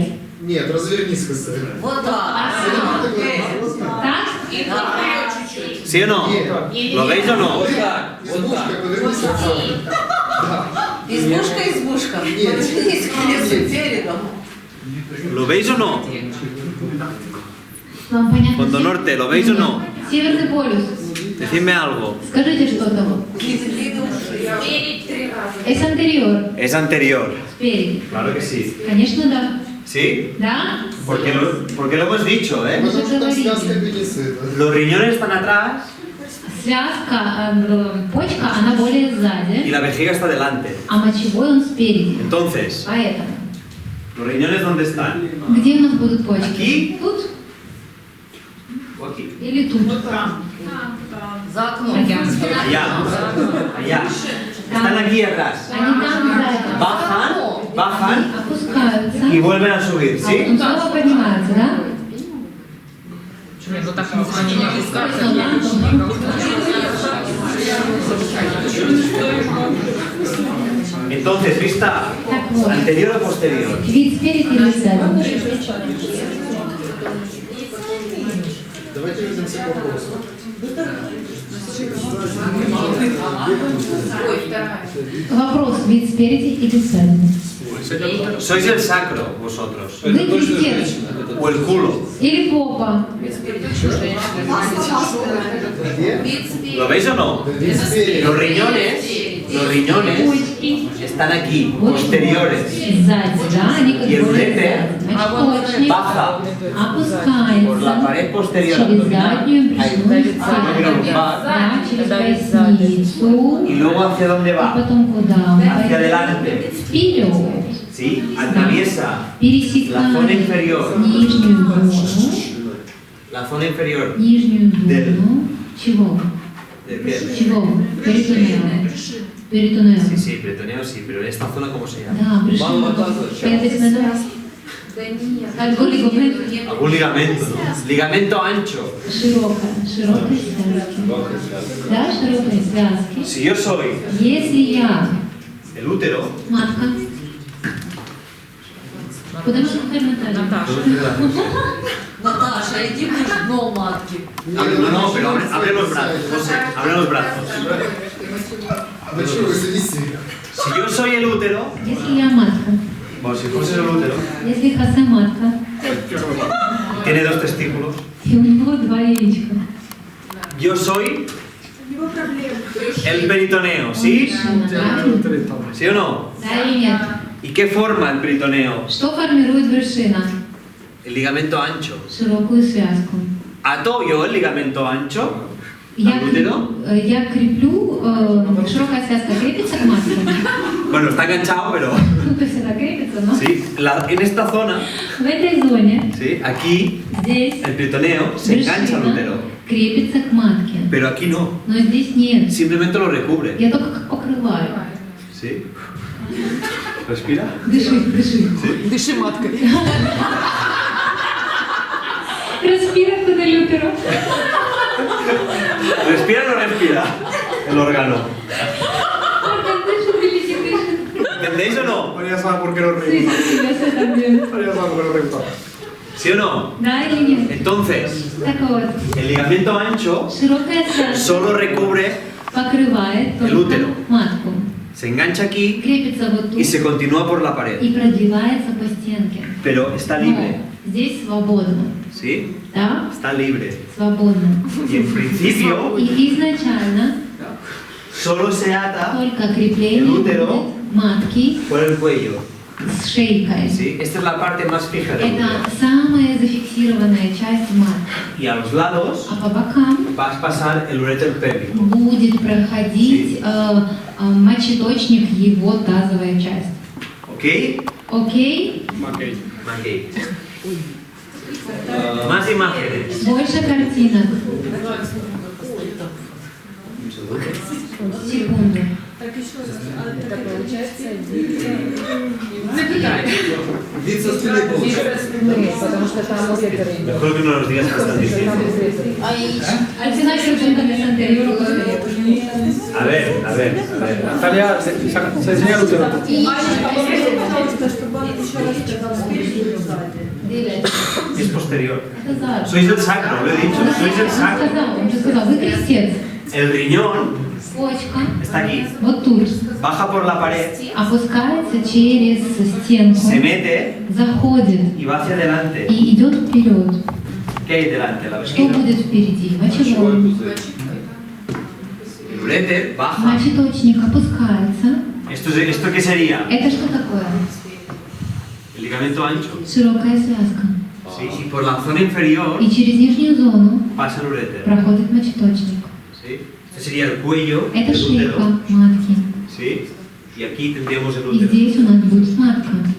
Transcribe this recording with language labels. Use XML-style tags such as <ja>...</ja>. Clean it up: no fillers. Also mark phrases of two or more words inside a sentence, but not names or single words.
<ru>Нет, развернись, Хасай. Вот так. Так? И вперед чуть-чуть.</ru> <es>¿Sí o no? ¿Lo veis o no?</es> <ru>Вот так. Вот Избушка, так. повернись к центру. Избушка. Нет. Повернись к лесу передом.</ru> <es>¿Lo veis o no?</es> <ru>Вам понятно?</ru> <es>Fondo norte, ¿lo veis o no?</es> <ru>Северный полюс.</ru> <es>Decidme algo.</es> <ru>Скажите что-то. Спереди 3 раза.</ru> <es>Es anterior. Es anterior.</es> <ru>Спереди.</ru> <es>Claro que sí.</es> <ru>Конечно, да.</ru> <es>¿Sí?</es> <ru>Да?</ru> <es>Porque lo hemos dicho, ¿eh?</es> <ru>Потому что там связка аппендицита.</ru> <es>Los riñones están atrás</es> <ru>Связка, почка, она более</ru> <es>y</es> <ru>сзади,</ru> <es>la vejiga está delante.</es> <ru>а мочевой он спереди.</ru> <es>Entonces,</es> <ru>Поэтому.</ru> <es>¿los riñones dónde están?</es> <ru>Где у нас будут почки?</ru> <es>Aquí.</es> <ru>Тут</ru> <es>¿O aquí?</es> <ru>или тут? За окном.</ru> <es>Allá. Allá. Están aquí atrás.</es> <ru>Они там сзади.</ru> <es>Bajan</es> <ru>Опускаются.</ru> <es>y vuelven a subir,</es> <ru>А</ru> <es>¿sí?</es> <ru>потом снова поднимаются, да? Ну так они не</ru> <es>Entonces, vista</es> <ru>Так вот.</ru> <es>anterior o posterior.</es> <ru>Вид спереди или сзади? Давайте вернемся к вопросу. Ой, вторая. Вопрос, вид спереди или сзади?</ru> <es>Sois el sacro, vosotros.</es> <ru>Вы Это точно крестец женщина. Это</ru> <es>O el culo.</es> <ru>или попа? Вид спереди.</ru> <es>¿Lo veis o no?</es> <ru>Вид спереди.</ru> <es>Los riñones</es> <ru>Почки</ru> <es>están aquí, posteriores.</es> <ru>сзади, да? Они как</ru> <es>Y el</es> <ru>бы</ru> <es>uréter</es> <ru>мочеточник</ru> <es>baja por la pared</es> <ru>опускается</ru> <es>posterior</es> <ru>через</ru> <es>abdominal</es> <ru>заднюю брюшную стенку,</ru> <es>lumbar</es> <ru>да, через поясницу,</ru> <es>y luego hacia dónde</es> <ru>и</ru> <es>va?</es> <ru>потом куда?</ru> <es>Hacia adelante.</es> <ru>Вперед.</ru> <es>¿sí? Atraviesa la</es> <ru>пересекает</ru> <es>zona inferior,</es> <ru>нижнюю зону,</ru> <es>la zona inferior</es> <ru>нижнюю</ru> <es>Del-</es> <ru>зону чего?</ru> <es>¿de qué?</es> <ru>Чего? Перитонео. Перитонео.</ru> <es>Sí, sí, peritoneo sí, pero esta zona ¿cómo se llama?</es> <ru>Да, брюшина. Да нет.</ru> <es>Algún ligamento. Algún ligamento, ¿no? Ligamento ancho.</es> <ru>Широкой связки. Да, широкой связки.</ru> <es>Si yo soy</es> <ru>Если я</ru> <es>el útero,</es> <ru>матка, куда мы смотрим, Наталья? Наташа, иди будешь дно матки.</ru> <es>no, no, pero abre los brazos, José, abre los brazos. Si yo soy el útero,</es> <ru>Если я матка,</ru> <es>bueno, si fuese el útero,</es> <ru>если Хосе матка,</ru> <es>tiene dos testículos.</es> <ru>и у него 2 яичка.</ru> <es>Yo soy el peritoneo, ¿sí? ¿Sí o no?</es> <ru>Да или нет?</ru> <es>¿Y qué forma el peritoneo?</es> <ru>Что формирует брюшина?</ru> <es>El ligamento ancho.</es> <ru>Широкую связку.</ru> <es>¿Ato yo el ligamento ancho</es> <ru>Я,</ru> <es>al útero?</es> <ru>я креплю, широкая связка крепится к матке.</ru> <es>Bueno, está enganchado, pero...</es> <ru>Ну, то есть она крепится, но</ru> <es>Sí, en esta zona,</es> <ru>в этой зоне,</ru> <es>¿sí? Aquí,</es> <ru>здесь</ru> <es>el peritoneo se engancha al útero.</es> <ru>брюшина крепится к матке.</ru> <es>Pero aquí no,</es> <ru>Но здесь нет.</ru> <es>simplemente lo recubre.</es> <ru>Я только как покрываю.</ru> <es>¿Sí? ¿Respira?</es> <ru>Дыши, дыши. Дыши маткой.</ru> <es>Respira con el útero. ¿Respira o no respira el órgano?</es> <ru>Órgан дышит или не дышит?</ru> <es>¿Entendéis o no? Ahora ya sabe por qué nos Sí, reímos. sí, я sé también. Ahora ya sabe por qué nos reímos. ¿Sí o no?</es> <ru>Да или нет?</ru> <es>Entonces,</es> <ru>Так вот,</ru> <es>el ligamento ancho</es> <ru>широкая связка</ru> <es>solo recubre,</es> <ru>покрывает</ru> <es>el</es> <ru>только</ru> <es>útero.</es> <ru>матку.</ru> <es>se engancha aquí</es> <ru>Крепится вот</ru> <es>y</es> <ru>тут</ru> <es>se continúa por la pared.</es> <ru>и продевается по стенке.</ru> <es>Pero está libre,</es> <ru>Но здесь свободно.</ru> <es>¿sí?</es> <ru>Да?</ru> <es>Está libre.</es> <ru>Свободно.</ru> <es>Y en principio,</es> <ru>И изначально</ru> <es>solo se ata</es> <ru>только крепление</ru> <es>el útero</es> <ru>будет матки</ru> <es>por el cuello.</es> <ru>с шейкой.</ru> <es>¿Sí? Esta es la parte más fija del útero.</es> <ru>Это самая зафиксированная часть матки.</ru> <es>Y a los lados</es> <ru>А по бокам</ru> <es>vas a pasar el uréter pélvico.</es> <ru>будет проходить мочеточник, его тазовая часть.</ru> <es>¿Ok?</es> <ru>Окей? Макей.</ru> <es>Ok. Más imágenes.</es> <ru>Больше картинок. Секунду. Так еще раз. Это получается Вид со спины получается. Потому что там уретры.</ru> <es>Mejor que no nos digas que están diciendo. Al final se preguntan anterior. A ver, a ver, a ver. Natalia, se enseña el útero.</es> <ru>пожалуйста, чтобы он еще раз сказал спереди.</ru> <es>Es posterior.</es> <ru>Это Зара.</ru> <es>Sois el sacro, lo he dicho. Sois el sacro.</es> <ru>Он же сказал, вы крестец.</ru> <es>El riñón</es> <ru>Почка</ru> <es>está aquí.</es> <ru>вот тут.</ru> <es>Baja por la pared,</es> <ru>Опускается через стенку,</ru> <es>se mete</es> <ru>заходит</ru> <es>y va hacia adelante.</es> <ru>и идет вперед.</ru> <es>¿Qué hay delante? La</es> <ru>Что</ru> <es>vejiga.</es> <ru>будет впереди? Мочевой Мочевой. пузырь.</ru> <es>El uréter baja.</es> <ru>Мочеточник опускается.</ru> <es>¿Esto qué sería?</es> <ru>Это что такое?</ru> <es>El ligamento ancho.</es> <ru>Широкая связка.</ru> <es>Sí, y por la zona inferior</es> <ru>И через нижнюю зону</ru> <es>pasa el uréter.</es> <ru>проходит мочеточник.</ru> <es>¿Sí? Este sería el cuello</es> <ru>Это</ru> <es>del</es> <ru>шейка</ru> <es>útero.</es> <ru>матки.</ru> <es>¿Sí? Y aquí tendríamos el</es> <ru>И</ru> <es>útero.</es> <ru>здесь у нас будет матка.</ru>